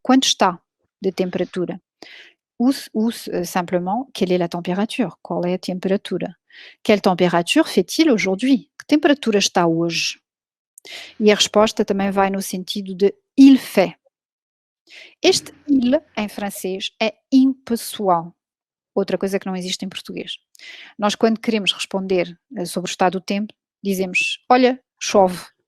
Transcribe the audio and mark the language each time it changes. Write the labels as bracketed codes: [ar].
[pt] Quanto está de temperatura? [fr] Ou simplement, quelle est la température? [pt] Qual é a temperatura? [fr] Quelle température fait-il aujourd'hui? [pt] Que temperatura está hoje? E a resposta também vai no sentido de il fait. Este il, em francês, é impessoal. Outra coisa que não existe em português. Nós, quando queremos responder sobre o estado do tempo, dizemos, olha, chove.